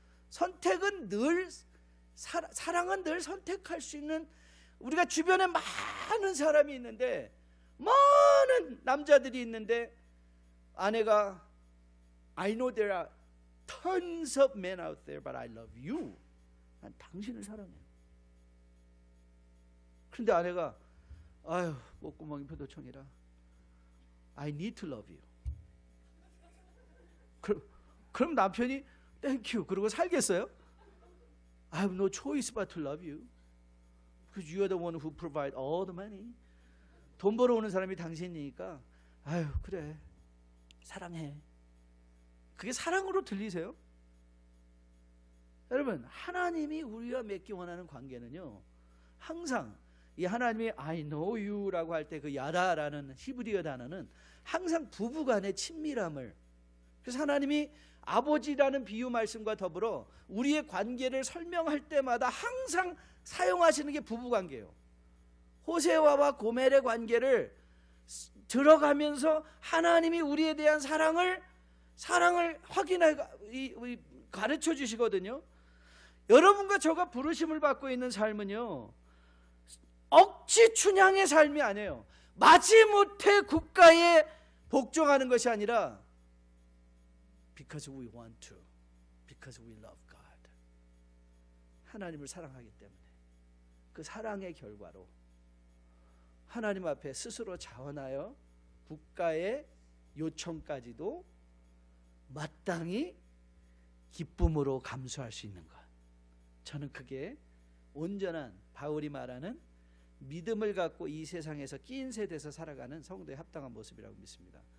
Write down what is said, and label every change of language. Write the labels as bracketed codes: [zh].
[ko] 선택은 늘, 사랑은 늘 선택할 수 있는, 우리가 주변에 많은 사람이 있는데, 많은 남자들이 있는데, 아내가 [en] I know there are tons of men out there, but I love you. [ko] 난 당신을 사랑해요. 그런데 아내가 아유, 목구멍이 표도청이라 [en] I need to love you. [ko] 그럼 남편이 [en] Thank you [ko] 그러고 살겠어요? [en] I have no choice but to love you. Because you are the one who provide all the money. [ko] 돈 벌어오는 사람이 당신이니까 아유, 그래, 사랑해. 그게 사랑으로 들리세요? 여러분, 하나님이 우리와 맺기 원하는 관계는요, 항상 이 하나님이 [en] I know you [ko] 라고 할 때 그 야다라는 히브리어 단어는 항상 부부간의 친밀함을, 그래서 하나님이 아버지라는 비유 말씀과 더불어 우리의 관계를 설명할 때마다 항상 사용하시는 게 부부관계예요. 호세아와 고멜의 관계를 들어가면서 하나님이 우리에 대한 사랑을 확인해 가르쳐 주시거든요. 여러분과 저가 부르심을 받고 있는 삶은요, 억지 춘향의 삶이 아니에요. 마지못해 국가에 복종하는 것이 아니라 [en] Because we want to, because we love God. [ko] 하나님을 사랑하기 때문에 그 사랑의 결과로 하나님 앞에 스스로 자원하여 국가의 요청까지도 마땅히 기쁨으로 감수할 수 있는 것, 저는 그게 온전한 바울이 말하는 믿음을 갖고 이 세상에서 끼인 세대에서 살아가는 성도의 합당한 모습이라고 믿습니다.